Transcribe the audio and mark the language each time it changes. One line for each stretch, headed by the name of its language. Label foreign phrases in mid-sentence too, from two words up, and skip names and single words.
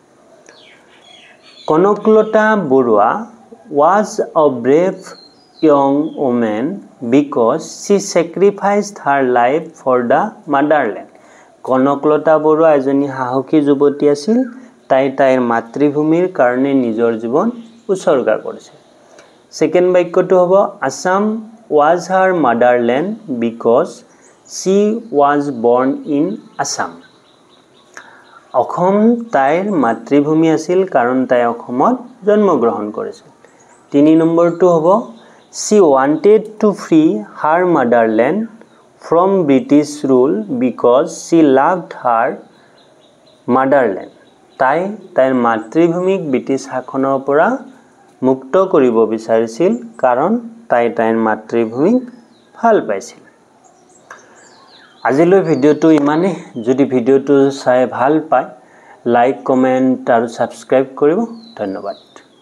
Assamese: কনকলতা বৰুৱা was a brave young woman because she sacrificed her life for the motherland কনকলতা বৰুৱা এজনী সাহসী যুৱতী আছিল তাইৰ মাতৃভূমিৰ কাৰণে নিজৰ জীৱন উৎসৰ্গা কৰিছিল সেকেন্ড বাক্যটো হ'ব
English: Assam was her motherland because she was born in Assam
Assamese: অসম তাইৰ মাতৃভূমি আছিল কাৰণ তাই অসমত জন্ম গ্ৰহণ কৰিছিল 3 নম্বৰটো হ'ব
English: she wanted to free her motherland
Assamese: from British rule because she loved her motherland তাইৰ মাতৃভূমিক ব্ৰিটিছ শাসনৰ পৰা মুক্ত কৰিব বিচাৰিছিল কাৰণ তাইৰ মাতৃভূমিক ভাল পাইছিল আজিলৈ ভিডিওটো ইমানে যদি ভিডিওটো চাই ভাল পায় লাইক কমেন্ট আৰু সাবস্ক্ৰাইব কৰিব ধন্যবাদ